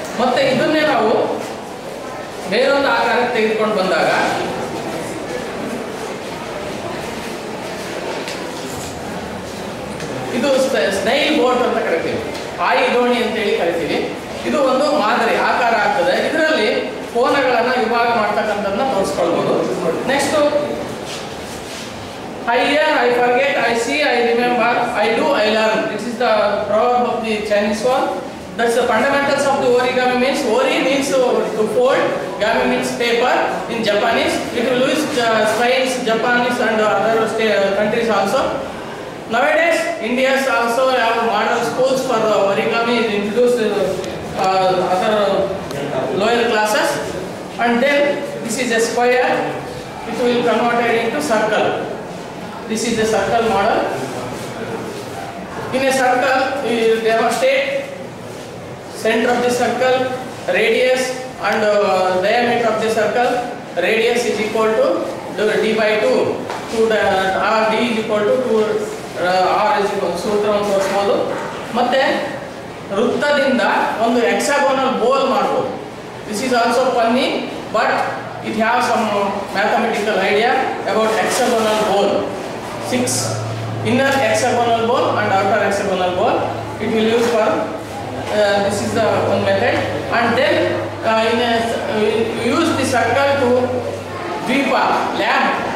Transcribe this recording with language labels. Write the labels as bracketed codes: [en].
[kn] ಮತ್ತೆ ಇದನ್ನೇ ನಾವು ಬೇರೊಂದು ಆಕಾರಕ್ಕೆ ತೆಗೆದುಕೊಂಡು ಬಂದಾಗ ಇದು ಸ್ನೈಲ್ ಬೋಟ್ ಅಂತ ಕರಿತೀವಿ, ಆಯಿ ದೋಣಿ ಅಂತೇಳಿ ಕರಿತೀವಿ. ಇದು ಒಂದು ಮಾದರಿ ಆಕಾರ ಆಗ್ತದೆ. ಇದರಲ್ಲಿ ಕೋನಗಳನ್ನು ವಿಭಾಗ ಮಾಡ್ತಕ್ಕಂಥದ್ದನ್ನ ತೋರಿಸ್ಕೊಳ್ಬೋದು. [en] Next, I hear, I forget, I see, I remember, I do, I learn. This is the proverb of the Chinese one. That's the fundamentals of the origami means. Ori means to fold, gami means paper in Japanese. It will use Spain, Japanese and other countries also. Nowadays, India also have model schools for origami. It introduced other lower classes. And then this is a square. It will convert it into circle. This is a circle model. In a circle, we demonstrate center of the circle, radius and diameter of the circle. Radius is equal to d by 2. The r d is equal to 2 r is equal to [kn] ಸೂತ್ರವನ್ನು ತೋರಿಸಬಹುದು. ಮತ್ತೆ ವೃತ್ತದಿಂದ ಒಂದು hexagonal ಬೋಲ್ ಮಾಡಬಹುದು. [en] This is also funny, but it has some mathematical idea about hexagonal bowl. 6 inner hexagonal bowl and outer hexagonal bowl. It will use for this is the one method. And then we use the circle to Dvipa lamp.